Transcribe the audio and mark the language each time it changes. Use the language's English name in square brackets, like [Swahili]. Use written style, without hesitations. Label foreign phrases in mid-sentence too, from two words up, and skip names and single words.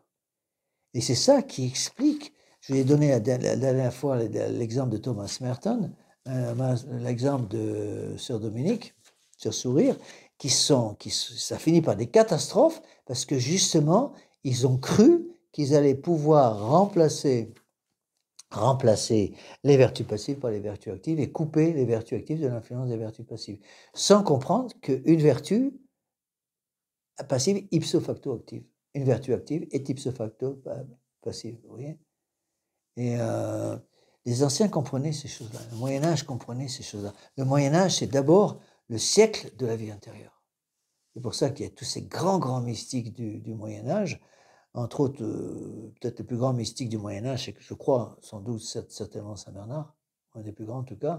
[French] Et c'est ça qui explique, je vous ai donné la dernière fois l'exemple de Thomas Merton, l'exemple de Sœur Dominique, Sœur Sourire, ça finit par des catastrophes parce que justement, ils ont cru qu'ils allaient pouvoir remplacer les vertus passives par les vertus actives et couper les vertus actives de l'influence des vertus passives, sans comprendre qu'une vertu passive [Latin] ipso facto [French] active. Une vertu active est [Latin] ipso facto [French] passive, vous voyez? Et les anciens comprenaient ces choses-là, le Moyen-Âge comprenait ces choses-là. Le Moyen-Âge, c'est d'abord le siècle de la vie intérieure. C'est pour ça qu'il y a tous ces grands mystiques du Moyen-Âge. Entre autres, peut-être le plus grand mystique du Moyen-Âge, c'est que je crois, sans doute, certainement Saint-Bernard, un des plus grands en tout cas.